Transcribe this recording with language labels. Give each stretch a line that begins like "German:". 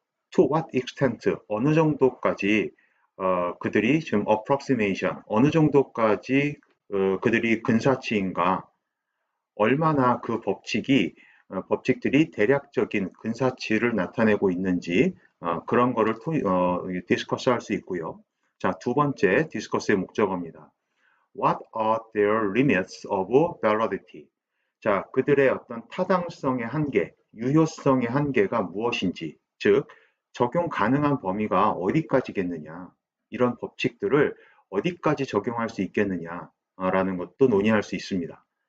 English: To what extent,
Korean: 어느 정도까지 그들이 지금 approximation, 어느 정도까지 그들이 근사치인가, 얼마나 그 법칙들이 대략적인 근사치를 나타내고 있는지 그런 거를 디스커스 할 수 있고요. 자, 두 번째 디스커스의 목적어입니다.
English: What are their limits of validity?
Korean: 자, 그들의 어떤 타당성의 한계, 유효성의 한계가 무엇인지, 즉 적용 가능한 범위가 어디까지겠느냐, 이런 법칙들을 어디까지 적용할 수 있겠느냐라는 것도 논의할 수 있습니다.